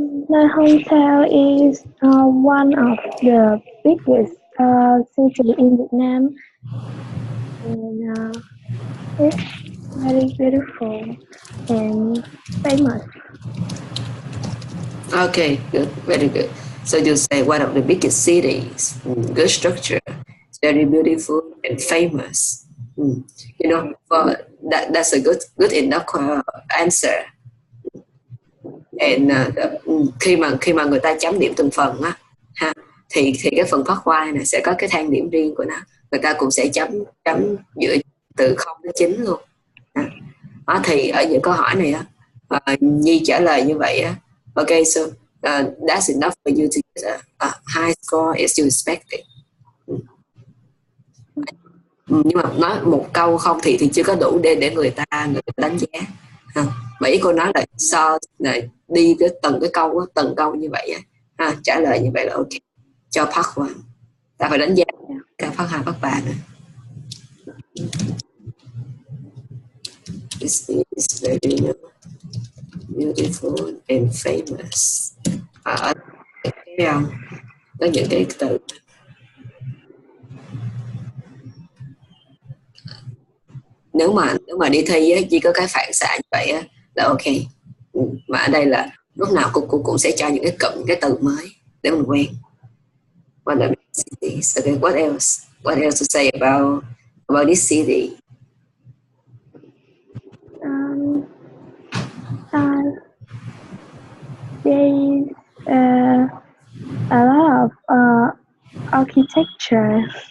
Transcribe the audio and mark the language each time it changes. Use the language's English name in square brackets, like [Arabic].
[English] My hometown is one of the biggest city in Vietnam, and it's very beautiful and famous. Okay, good, very good. So you say one of the biggest cities, good structure, it's very beautiful and famous. You know, for that's a good enough answer. [Vietnamese] And khi mà người ta chấm điểm từng phần á ha, thì cái phần phát khoai này sẽ có cái thang điểm riêng của nó. Người ta cũng sẽ chấm chấm dựa từ 0 đến 9 luôn. Thì ở những câu hỏi này á, Nhi trả lời như vậy á. [English] Okay, so that's enough for you to get a high score as you expected. [Vietnamese] Nhưng mà nói một câu không thì chưa có đủ để người ta đánh giá. Mà ý cô nói là là đi cái từng cái câu từng câu như vậy á, trả lời như vậy là ok cho part 1. Ta phải đánh giá cả part 2, part 3 nữa. [English] This is very beautiful and famous. [Vietnamese] Ở có những cái từ nếu mà đi thi á, chỉ có cái phản xạ như vậy á, là ok. Mà ở đây là lúc nào cô cũng sẽ cho những cái cụm cái từ mới để mình quen. [English] Okay, what else? What else to say about this city? There's a lot of architecture.